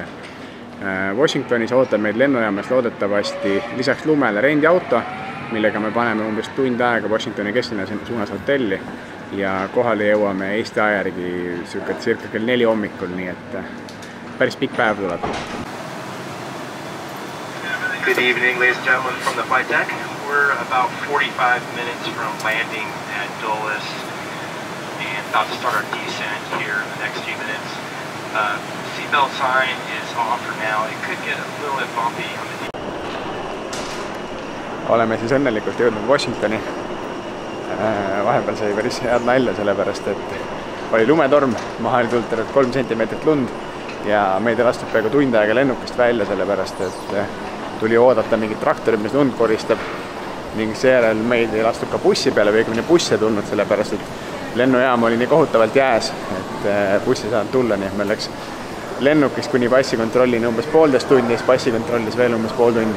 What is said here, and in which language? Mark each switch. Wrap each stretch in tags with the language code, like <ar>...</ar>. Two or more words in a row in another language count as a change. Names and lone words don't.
<et>Washingtonis ootab meid lennujaamas loodetavasti lisaks lumele rendiauto, millega me paneme umbes tund aega Washingtoni kesklinna suunas hotelli ja kohale jõuame Eesti aja järgi circa kell 4 hommikul, nii et päris pikk päev tuleb.</et> <en>Good evening, ladies and gentlemen, from the flight deck. We're about 45 minutes from landing at Dulles and about to start our descent here in the next few minutes. Seatbelt sign is off for now. It could get a little bit bumpy on the</en> <et>Oleme siis õnnelikult jõudnud Washingtoni. Vahepeal sai päris head nalja sellepärast, et oli lumetorm, maha oli tulnud 3 sentimeetrit lund ja meid lastud peaaegu tund aega lennukist välja sellepärast, et tuli oodata mingit traktorit, mis lund koristab ning seejärel meid ei lastud ka bussi peale või õigemini buss ei tulnud sellepärast, et lennujaam oli nii kohutavalt jääs, et buss ei saanud tulla, nii et meil läks lennukist kuni passikontrollini umbes 1,5 tundi, siis passikontrollis veel umbes pool tundi.</et>